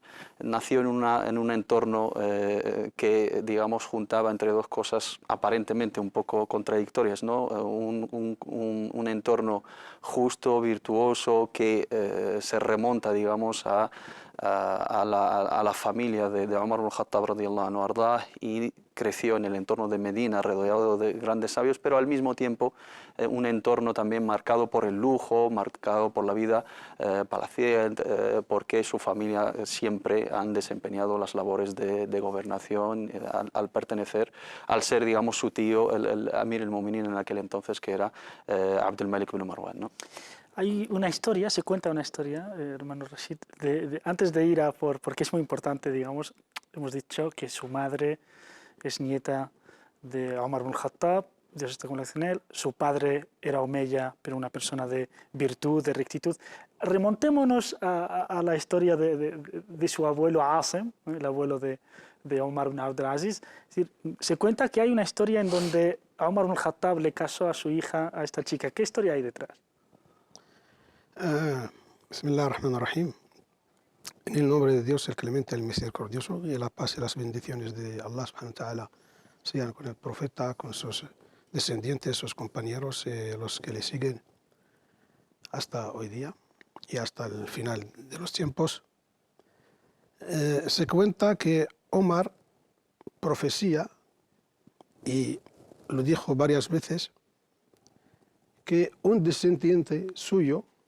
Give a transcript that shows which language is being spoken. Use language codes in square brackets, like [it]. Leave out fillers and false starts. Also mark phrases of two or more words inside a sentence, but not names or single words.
[es] Nació en un entorno que, digamos, juntaba entre dos cosas aparentemente un poco contradictorias, ¿no? Un entorno justo, virtuoso, que se remonta, digamos, a la familia de Omar ibn al-Khattab [ar] رضي الله عنه [es] ardá, y creció en el entorno de Medina rodeado de grandes sabios, pero al mismo tiempo un entorno también marcado por el lujo, marcado por la vida palaciega, porque su familia siempre han desempeñado las labores de gobernación al pertenecer, al ser, digamos, su tío, el [ar] أمير المؤمنين [es] en aquel entonces, que era Abdul Malik ibn Marwan, ¿no? Hay una historia, se cuenta una historia, hermano Rashid, antes de ir porque es muy importante, digamos, hemos dicho que su madre es nieta de Omar ibn al-Khattab, Dios esté con él, su padre era Omeya, pero una persona de virtud, de rectitud. Remontémonos a la historia de su abuelo Asim, el abuelo de Omar ibn Abdul Aziz. Es decir, se cuenta que hay una historia en donde Omar ibn al-Khattab le casó a su hija a esta chica. ¿Qué historia hay detrás? [ar] بسم الله الرحمن الرحيم. [es] En el nombre de Dios, el clemente, el misericordioso, y la paz y las bendiciones de Allah [ar] سبحانه وتعالى [es] sean con el profeta, con sus descendientes, sus compañeros, los que le siguen hasta hoy día y hasta el final de los tiempos. Se cuenta que Omar profecía, y lo dijo varias veces, que un descendiente suyo